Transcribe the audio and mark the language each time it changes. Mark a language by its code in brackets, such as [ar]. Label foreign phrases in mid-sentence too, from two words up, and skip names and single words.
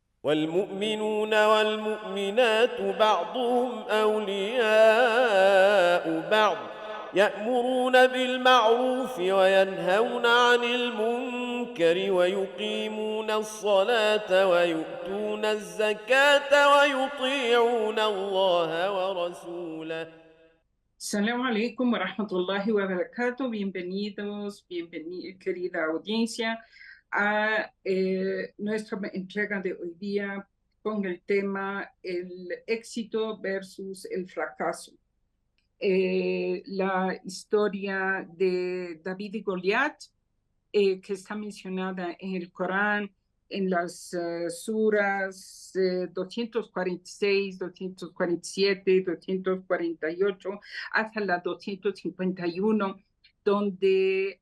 [ar] والمؤمنون والمؤمنات بعضهم أولياء بعض يأمرون بالمعروف وينهون عن المنكر ويقيمون الصلاة ويؤتون الزكاة ويطيعون الله ورسوله. السلام عليكم ورحمة الله وبركاته. [es] Bienvenidos, querida audiencia, a nuestra entrega de hoy día con el tema el éxito versus el fracaso. La historia de David y Goliat, que está mencionada en el Corán, en las suras 246, 247, 248, hasta la 251, donde